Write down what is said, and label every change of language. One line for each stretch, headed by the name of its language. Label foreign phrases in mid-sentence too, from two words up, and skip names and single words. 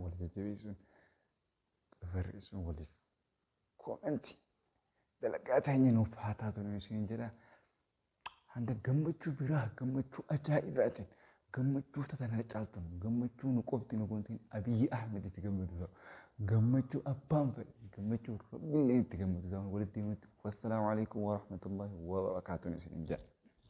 Oromo: Wal jajjabeessuun barreessuun waliif koomentii dalagaa teenya nuuf haa taatu inni isiniin jedha. Hanga gammachuu biraa gammachuu ajaa'ibaatiin gammachuu tatana caaltuun gammachuu nu qofti nu gontiin Abiyyi Ahmed itti gammadu ta'u gammachuu abbaan fedhe gammachuu rabbiillee itti gammadu ta'u walitti himutti.
Arabic: والسلام عليكم ورحمة الله وبركاته
Oromo: isiniin jedha.